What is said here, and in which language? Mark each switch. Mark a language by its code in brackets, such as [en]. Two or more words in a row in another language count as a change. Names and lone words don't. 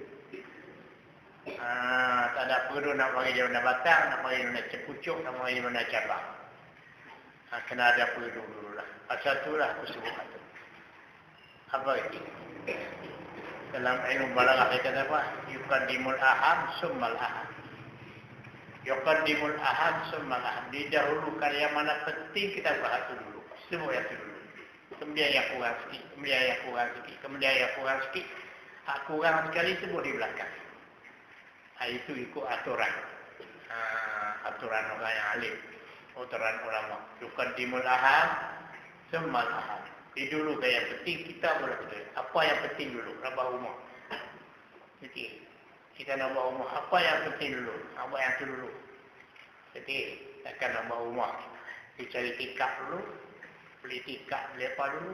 [ms] Tak ada perdu nak bagi dia mana batang, nak bagi dia mana cepucuk, nak bagi dia mana cabang. Kena ada perdu dulu lah. Pasal tu lah aku sebut itu. Apa itu? Dalam ilmu balaghah dia kata apa? [ar] Yuqaddimul aham summal aham. Yuqaddimul aham summal aham. [ms] Didahulukan yang mana penting kita bahas dulu. Semua yang dulu. Kemudian yang kurang sikit. Kemudian yang kurang sikit. Kemudian yang kurang sikit. Hak kurang sekali semua di belakang. Itu ikut aturan. Aturan orang yang alim. Aturan ulama. [ar] Yuqaddimul aham summal aham. [ms] Dulu yang penting kita boleh betul. Apa yang penting dulu? Nambah rumah. Jadi kita nambah rumah. Apa yang penting dulu? Apa yang itu dulu? Jadi akan nambah rumah. Kita cari tikar dulu. Beli tikar, beli apa dulu?